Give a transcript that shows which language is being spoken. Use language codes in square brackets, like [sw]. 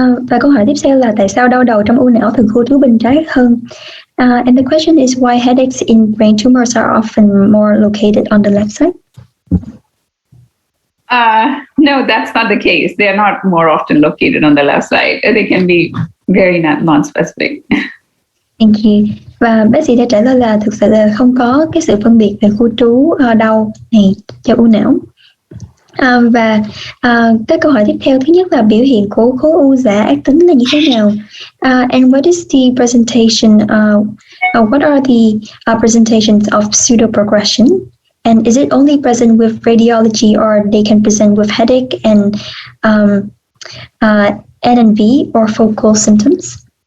[vi] Và câu hỏi tiếp theo là tại sao đau đầu trong u não thường khu trú bên trái hơn? [en] And the question is why headaches in brain tumors are often more located on the left side? No, that's not the case. They are not more often located on the left side. They can be very non-specific. Thank you. [vi] Và bác sĩ đã trả lời là thực sự là không có cái sự phân biệt về khu trú đau này cho u não. Và cái câu hỏi tiếp theo, thứ nhất là biểu hiện của khối u giả ác tính là như thế nào? [en] And what is the presentation? What are the presentations of pseudo progression? And is it only present with radiology, or they can present with headache and NNV or focal symptoms?